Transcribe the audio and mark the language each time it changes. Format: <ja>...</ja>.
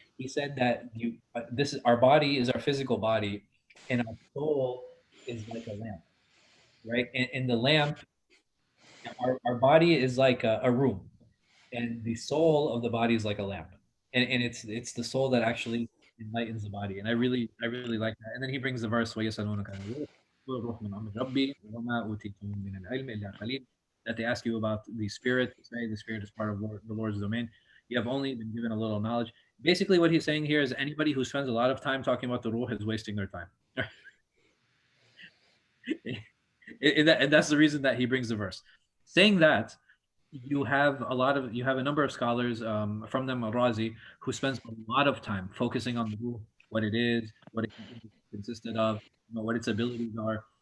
<en>He said that this is our body is our physical body, and our soul is like a lamp, right? And the lamp, our body is like a room, and the soul of the body is like a lamp, and it's the soul that actually enlightens the body. And I really like that. And then he brings the verse</en> <ar>وَيَسْأَلُونَكَ عَنِ الرُّوحِ قُلِ الرُّوحُ مِنْ أَمْرِ رَبِّي وَمَا أُوتِيتُم مِّنَ الْعِلْمِ إِلَّا قَلِيلًا,</ar> <en>that they ask you about the spirit. Say the spirit is part of the Lord's domain. You have only been given a little knowledge. Basically, what he's saying here is anybody who spends a lot of time talking about the ruh is wasting their time. And that's the reason that he brings the verse. Saying that, you have a number of scholars, from them Al-Razi, who spends a lot of time focusing on the ruh, what it is, what it consisted of, what its abilities are.</en>